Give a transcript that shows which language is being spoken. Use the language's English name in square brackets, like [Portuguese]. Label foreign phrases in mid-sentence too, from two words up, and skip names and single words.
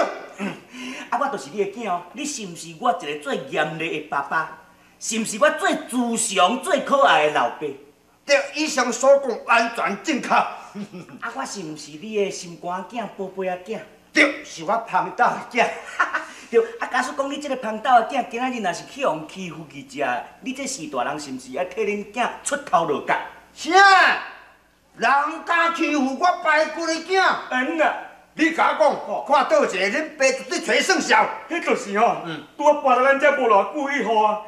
[Min Nan Chinese] 啊，我就是你的囝哦，你是毋是我一个最严厉的爸爸？是毋是我最慈祥、最可爱的老爸？对，以上所讲完全正确。啊，我是毋是你的心肝仔、宝贝仔囝？对，是我胖豆的囝。对，啊，假使讲你这个胖豆的囝，今仔日若是去互欺负去食，你这是大人是毋是要替恁囝出头落角？啥？人敢欺负我排骨的囝？啊！你甲我讲，看倒一个，恁爸绝对找算数。迄就是吼，拄啊搬到咱遮无偌久以后啊。